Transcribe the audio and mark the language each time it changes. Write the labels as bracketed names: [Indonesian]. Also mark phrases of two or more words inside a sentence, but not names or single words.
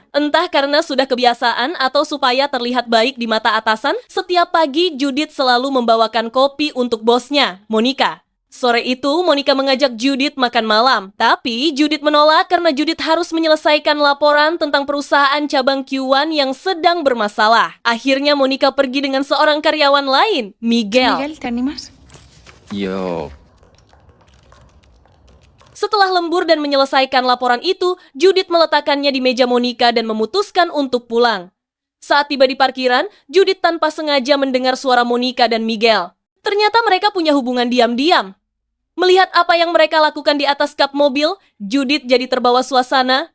[Indonesian] Entah karena sudah kebiasaan atau supaya terlihat baik di mata atasan, setiap pagi Judith selalu membawakan kopi untuk bosnya, Monica. Sore itu, Monica mengajak Judith makan malam. Tapi, Judith menolak karena Judith harus menyelesaikan laporan tentang perusahaan cabang Q1 yang sedang bermasalah. Akhirnya, Monica pergi dengan seorang karyawan lain, Miguel. [Spanish] Miguel, ¿te animas? Yo. [Indonesian] Setelah lembur dan menyelesaikan laporan itu, Judith meletakkannya di meja Monica dan memutuskan untuk pulang. Saat tiba di parkiran, Judith tanpa sengaja mendengar suara Monica dan Miguel. Ternyata mereka punya hubungan diam-diam. Melihat apa yang mereka lakukan di atas kap mobil, Judith jadi terbawa suasana.